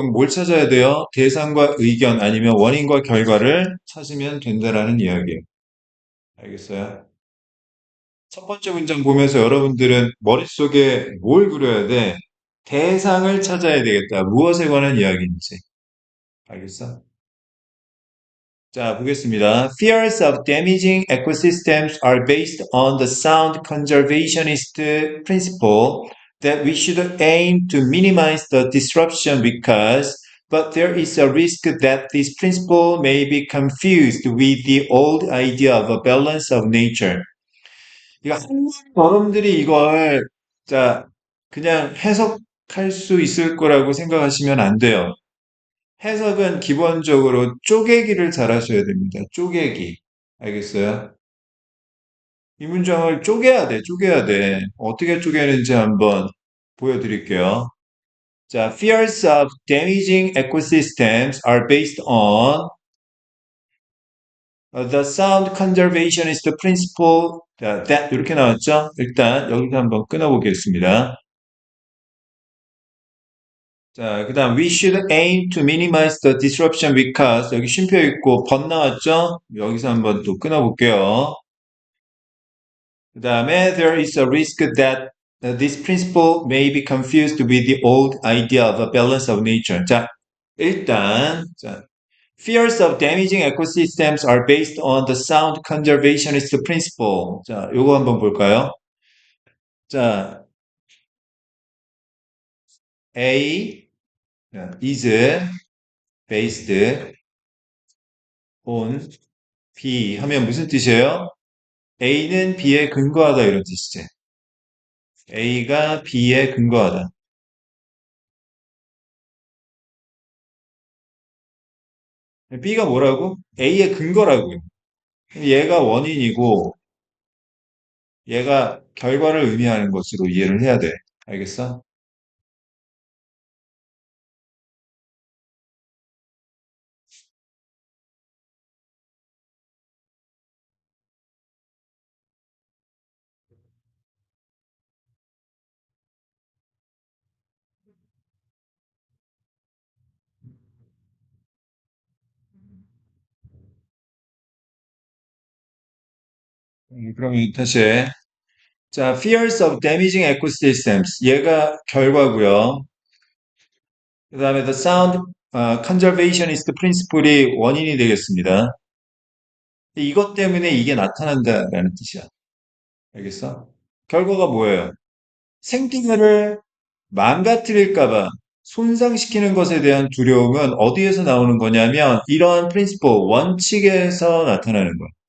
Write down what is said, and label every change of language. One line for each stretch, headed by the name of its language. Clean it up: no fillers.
Korean: 그럼 뭘 찾아야 돼요? 대상과 의견 아니면 원인과 결과를 찾으면 된다라는 이야기예요. 알겠어요? 첫 번째 문장 보면서 여러분들은 머릿속에 뭘 그려야 돼? 대상을 찾아야 되겠다. 무엇에 관한 이야기인지. 알겠어? 자, 보겠습니다.
English: Fears of damaging ecosystems are based on the sound conservationist principle that we should aim to minimize the disruption but there is a risk that this principle may be confused with the old idea of a balance of nature.
Korean: 이거 한국 여러분들이 이걸 자 그냥 해석할 수 있을 거라고 생각하시면 안 돼요. 해석은 기본적으로 쪼개기를 잘 하셔야 됩니다. 쪼개기. 알겠어요? 이 문장을 쪼개야 돼, 쪼개야 돼. 어떻게 쪼개는지 한번 보여드릴게요.
English: 자, fears of damaging ecosystems are based on the sound conservationist principle that
Korean: 이렇게 나왔죠? 일단 여기서 한번 끊어보겠습니다. 자, 그 다음
English: we should aim to minimize the disruption because
Korean: 여기 쉼표 있고
English: but
Korean: 나왔죠? 여기서 한번 또 끊어볼게요. 그 다음에
English: there is a risk that this principle may be confused with the old idea of a balance of nature. 자, 일단 자, fears of damaging ecosystems are based on the sound conservationist principle.
Korean: 자, 요거 한번 볼까요? 자, A is based on B 하면 무슨 뜻이에요? A는 B에 근거하다 이런 뜻이지. A가 B에 근거하다. B가 뭐라고? A의 근거라고요. 얘가 원인이고 얘가 결과를 의미하는 것으로 이해를 해야 돼. 알겠어? 그럼 다시 해.
English: 자, fears of damaging ecosystems.
Korean: 얘가 결과고요. 그 다음에
English: the sound conservationist principle
Korean: 이 원인이 되겠습니다. 이것 때문에 이게 나타난다라는 뜻이야. 알겠어? 결과가 뭐예요? 생태계를 망가뜨릴까봐 손상시키는 것에 대한 두려움은 어디에서 나오는 거냐면 이러한 프린시플, 원칙에서 나타나는 거야.